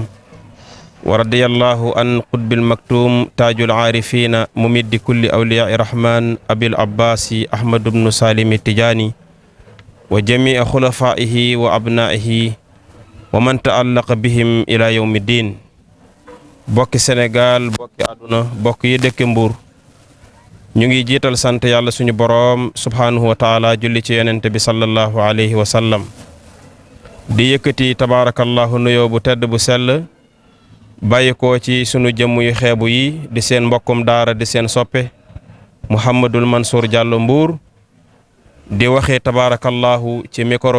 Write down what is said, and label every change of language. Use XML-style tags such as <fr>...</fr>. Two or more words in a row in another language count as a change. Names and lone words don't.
<ar>ورضي الله عن قطب المكتوم تاج العارفين ممد كل أولياء الرحمن أبي العباس أحمد بن سالم التجاني وجميع خلفائه وأبنائه ومن تعلق بهم إلى يوم الدين.</ar> <wo>bokki Sénégal bokki àdduna bokk yi dëkk Mbuur ñu ngi jiital sant yàlla suñu boroom</wo> <ar>سبحانه وتعالى</ar> <wo>julli ci yonent bi</wo> <ar>صلى الله عليه وسلم</ar> <wo>di yëkkati tabaarakallahu nuyoo bu tedd bu sell bàyyi ko ci sunu jëmm yu xeebu yi di seen mbokkum daara di seen soppe Mouhamadul Mansour Diallo Mbuur di waxee tabaarakallahu ci micro</wo>